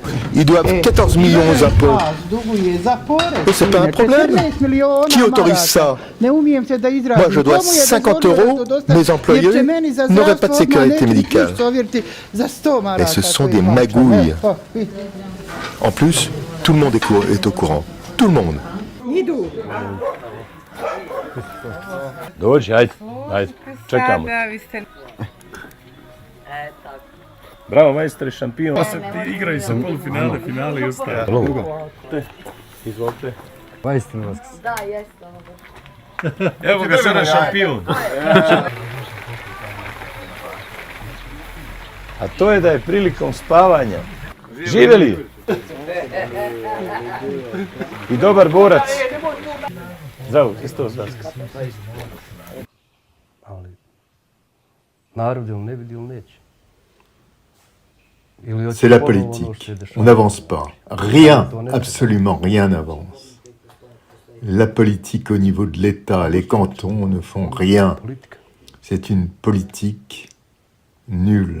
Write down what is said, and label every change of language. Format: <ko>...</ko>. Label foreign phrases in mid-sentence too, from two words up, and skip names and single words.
<fr>Ils doivent 14 millions aux impôts. Mais c'est pas un problème. Qui autorise ça? Moi, je dois 50 €. Mes employés n'auraient pas de sécurité médicale. Et ce sont des magouilles. En plus, tout le monde est au courant. Tout le monde.</fr> <sr>Dođi, ajde, čekamo. Bravo, majstore, šampion. Igraju se polufinale, finale i ostalo. Izvolite. Majstor vas. Da, jeste. Evo ga sada šampion. A to je da je prilikom spavanja. Živeli! I dobar borac. Zdravo, Hristos Vaskrs. Ali, narod ili ne vidi ili neće.</sr> <fr>C'est la politique. On n'avance pas. Rien, absolument rien n'avance. La politique au niveau de l'État, les cantons ne font rien. C'est une politique nulle.</fr>